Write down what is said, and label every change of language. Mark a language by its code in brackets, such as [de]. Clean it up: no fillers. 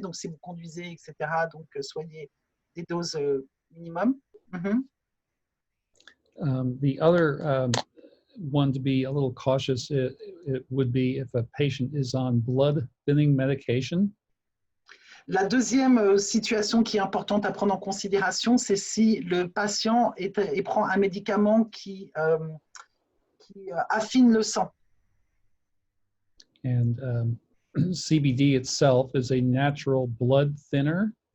[fr] Donc, si vous conduisez, etc., donc soyez des doses minimum. Mm-hmm. [en] The other one to be a little cautious, it would be if a patient is on blood thinning medication. [fr] La deuxième situation qui est importante à prendre en considération, c'est si le patient prend un médicament qui affine le sang. [en] And CBD itself is a natural blood thinner.